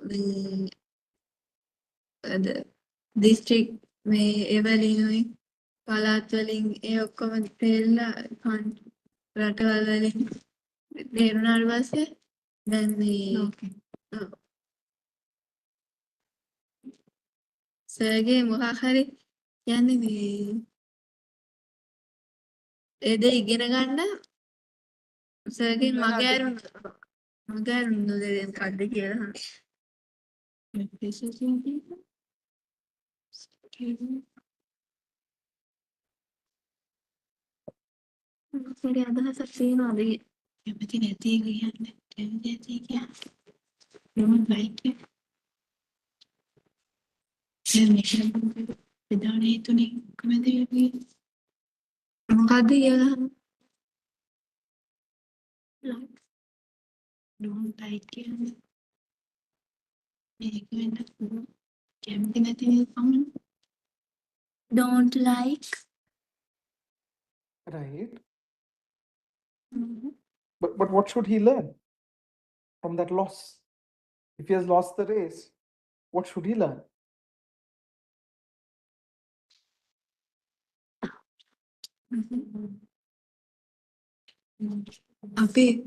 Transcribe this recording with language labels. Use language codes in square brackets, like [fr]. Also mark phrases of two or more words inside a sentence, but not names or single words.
[si] අද දිස්ත්‍රික් මේ ඒවලිනුයි පළාත් වලින් ඒ ඔක්කොම තේරලා රටවල් වලින් තේරුණාට පස්සේ දැන් මේ සර්ගේ මොකක් හරි කියන්නේ මේ ඒ දේ ඉගෙන ගන්න සර්ගේ මගහැරුණ දේ මොකද්ද කියලා සර්ගේ අදහසක් තියෙනවද කැමති නැති එක කියන්නේ කැමති නැති කියන්නේ [en] don't like it [si] ප්‍රධාන හේතුනේ කොහොමද මොකද්ද කියලා [en] don't like [si] කියන්නේ මේක වෙන්න කැමති නැති පමණ [en] Don't like. Right. But what should he learn from that loss? If he has lost the race, what should he learn? [si] අපි